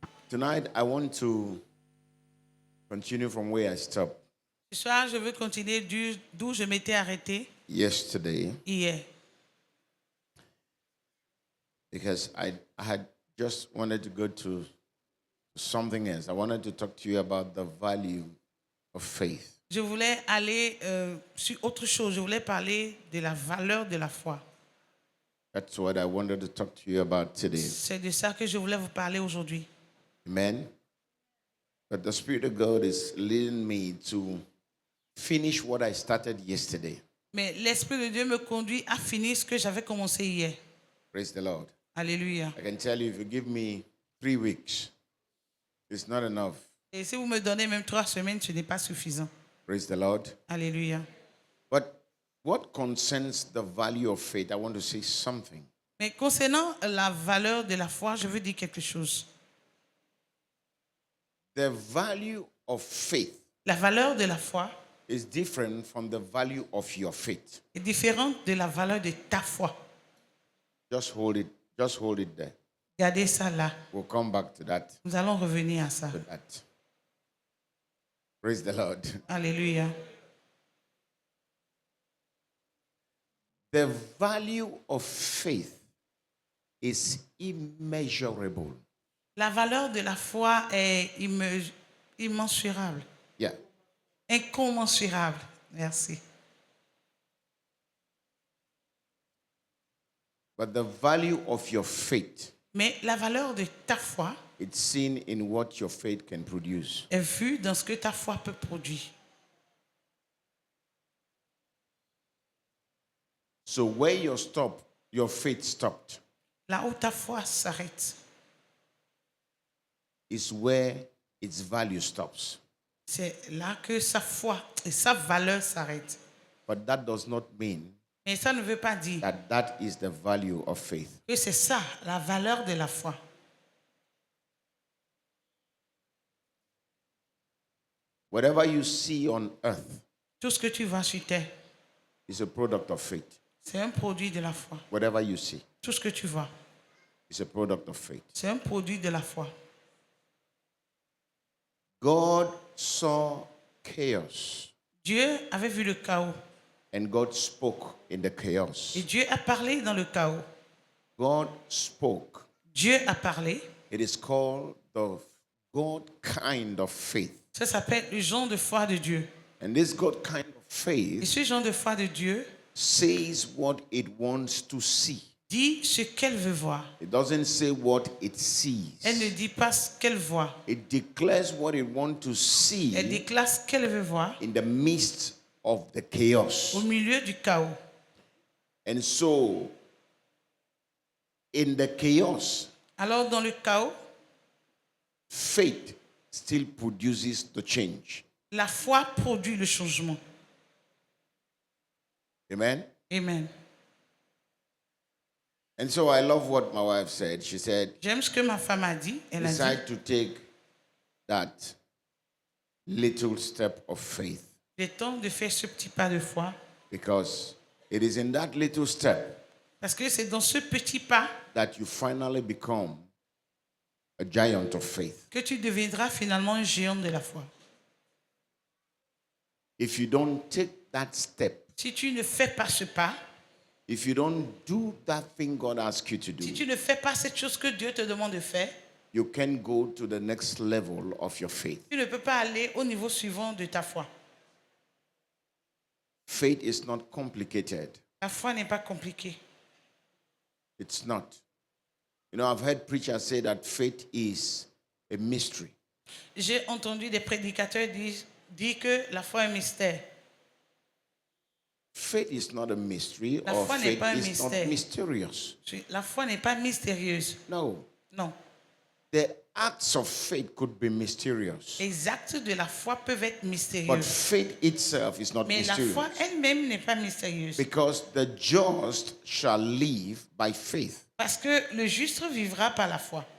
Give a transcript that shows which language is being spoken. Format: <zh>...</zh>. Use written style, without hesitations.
<en>Tonight, I want to continue from where I stopped</en> <fr>Ce soir, je veux continuer d'où je m'étais arrêté</fr> <en>yesterday</en> <fr>hier.</fr> <en>because I had just wanted to go to something else. I wanted to talk to you about the value of faith.</en> <fr>Je voulais aller sur autre chose. Je voulais parler de la valeur de la foi.</fr> <en>That's what I wanted to talk to you about today.</en> <fr>C'est de ça que je voulais vous parler aujourd'hui.</fr> <en>Amen. But the Spirit of God is leading me to finish what I started yesterday.</en> <fr>Mais l'Esprit de Dieu me conduit à finir ce que j'avais commencé hier.</fr> <en>Praise the Lord.</en> <fr>Alléluia.</fr> <en>I can tell you, if you give me 3 weeks, it's not enough.</en> <fr>Et si vous me donnez même 3 semaines, ce n'est pas suffisant.</fr> <en>Praise the Lord.</en> <fr>Alléluia.</fr> <en>But what concerns the value of faith, I want to say something.</en> <fr>Mais concernant la valeur de la foi, je veux dire quelque chose.</fr> <en>The value of faith</en> <fr>La valeur de la foi</fr> <en>is different from the value of your faith.</en> <fr>est différente de la valeur de ta foi.</fr> <en>Just hold it there.</en> <fr>Gardez ça là.</fr> <en>We'll come back to that.</en> <fr>Nous allons revenir à ça.</fr> <en>Praise the Lord.</en> <fr>Alléluia.</fr> <en>The value of faith is immeasurable.</en> <fr>La valeur de la foi est immensurable,</fr> <en>Yeah.</en> <fr>incommensurable. Merci.</fr> <en>But the value of your faith,</en> <fr>Mais la valeur de ta foi</fr> <en>it's seen in what your faith can produce.</en> <fr>est vue dans ce que ta foi peut produire.</fr> <en>So where your faith stopped</en> <fr>Là où ta foi s'arrête,</fr> <en>is where its value stops.</en> <fr>c'est là que sa foi et sa valeur s'arrêtent.</fr> <en>But that does not mean</en> <fr>Mais ça ne veut pas dire</fr> <en>that that is the value of faith.</en> <fr>que c'est ça, la valeur de la foi.</fr> <en>Whatever you see on earth</en> <fr>Tout ce que tu vois sur terre,</fr> <en>is a product of faith.</en> <fr>c'est un produit de la foi.</fr> <en>Whatever you see</en> <fr>Tout ce que tu vois,</fr> <en>is a product of faith.</en> <fr>c'est un produit de la foi.</fr> <en>God saw chaos</en> <fr>Dieu avait vu le chaos</fr> <en>and God spoke in the chaos.</en> <fr>et Dieu a parlé dans le chaos.</fr> <en>God spoke.</en> <fr>Dieu a parlé.</fr> <en>It is called the God kind of faith.</en> <fr>Ça s'appelle le genre de foi de Dieu.</fr> <en>And this God kind of</en> <fr>Et</fr> <en>faith</en> <fr>ce genre de foi de Dieu</fr> <en>says what it wants to see.</en> <fr>dit ce qu'elle veut voir.</fr> <en>It doesn't say what it</en> <fr>Elle ne</fr> <en>sees.</en> <fr>dit pas ce qu'elle voit.</fr> <en>It declares what it wants to</en> <fr>Elle</fr> <en>see</en> <fr>déclare ce qu'elle veut voir</fr> <en>in the midst of the chaos.</en> <fr>au milieu du chaos.</fr> <en>And so, in the chaos,</en> <fr>Alors dans le chaos,</fr> <en>faith still produces the change.</en> <fr>la foi produit le changement.</fr> <en>Amen? Amen. And so I love what my wife said. She said,</en> <fr>J'aime ce que ma femme a dit. Elle a dit,</fr> <en>decide to take that little step of faith,</en> <fr>il est temps de faire ce petit pas de foi.</fr> <en>because it is in that little step</en> <fr>Parce que c'est dans ce petit pas</fr> <en>that you finally become a giant of faith.</en> <fr>que tu deviendras finalement un géant de la foi.</fr> <en>If you don't take that step,</en> <fr>Si tu ne fais pas ce pas,</fr> <en>if you don't do that thing God asks you to</en> <fr>si</fr> <en>do,</en> <fr>tu ne fais pas cette chose que Dieu te demande de faire,</fr> <en>you can go to the next level of your faith.</en> <fr>tu ne peux pas aller au niveau suivant de ta foi.</fr> <en>Faith is not complicated.</en> <fr>La foi n'est pas compliquée.</fr> <en>It's not. You know, I've heard preachers say that faith is a mystery.</en> <fr>J'ai entendu des prédicateurs dire que la foi est un mystère.</fr> <en>Faith is not a mystery,</en> <fr>La</fr> <en>or</en> <fr>foi n'est</fr> <en>faith</en> <fr>pas un</fr> <en>is not</en> <fr>mystère.</fr> <en>mysterious.</en> <fr>La foi n'est pas mystérieuse.</fr> <en>No.</en> <fr>Non.</fr> <en>The acts of faith could be mysterious,</en> <fr>Les actes de la foi peuvent être</fr> <en>but</en> <fr>mystérieux.</fr> <en>faith itself is not</en> <fr>Mais la</fr> <en>mysterious.</en> <fr>foi elle-même n'est pas mystérieuse.</fr> <en>Because the just shall live by faith.</en> <fr>Parce que le juste vivra par la foi.</fr>